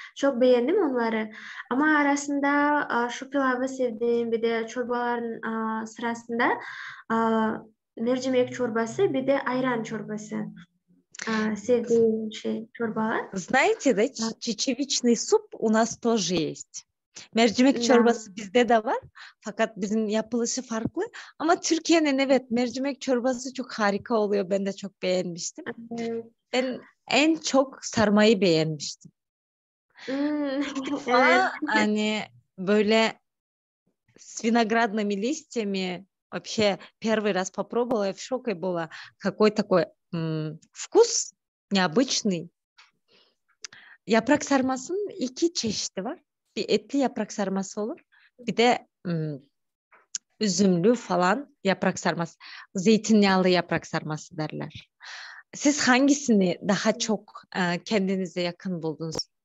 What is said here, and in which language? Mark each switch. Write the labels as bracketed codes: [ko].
[tr] Çok beğendim onları. Ama arasında şu pilavı sevdiğim bir de çorbaların sırasında mercimek çorbası bir de ayran çorbası. Sevdiğim şey çorbalar. [ru] Знаете, да, чечевичный суп у нас тоже есть. [tr] Mercimek [ru] Da. [tr] çorbası bizde de var. Fakat bizim yapılışı farklı. Ama Türkiye'nin evet mercimek çorbası çok harika oluyor. Ben de çok beğenmiştim. Ben en çok sarmayı beğenmiştim. Evet. Ama hani böyle [ru] с виноградными листьями вообще первый раз попробовала, я в шоке была. Какой такой вкус необычный. [tr] Yaprak sarmasının iki çeşidi var. Bir etli yaprak sarması olur. Bir de üzümlü falan yaprak sarması. Zeytinyağlı yaprak sarması derler. Siz hangisini daha çok kendinize yakın buldunuz?